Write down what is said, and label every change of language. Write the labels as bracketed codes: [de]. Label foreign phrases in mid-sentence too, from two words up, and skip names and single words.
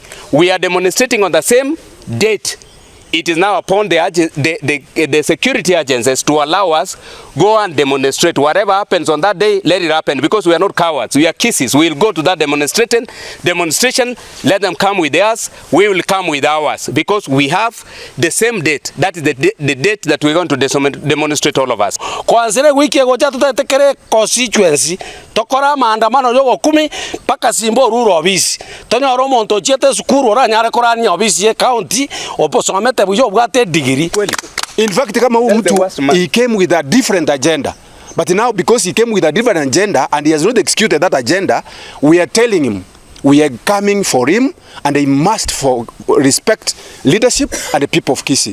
[en] We are demonstrating on the same date. It is now upon the security agencies to allow us go and demonstrate. Whatever happens on that day, let it happen, because we are not cowards. We are Kisiis. We will go to that demonstration. Let them come with theirs. We will come with ours, because we have the same date. That is the date that we're going to demonstrate, all of us. [guz] Kwanzile wiki goja tutatekere constituency tokora maandamano yogo 10 paka Simbo ruro obisi. Tony oromo ntochete sukuru ora nyare korani obisi ye county oposome. [en] In fact, he came with a different agenda. But now, because he came with a different agenda and he has not executed that agenda, we are telling him, we are coming for him, and he must respect leadership and the people of Kisii.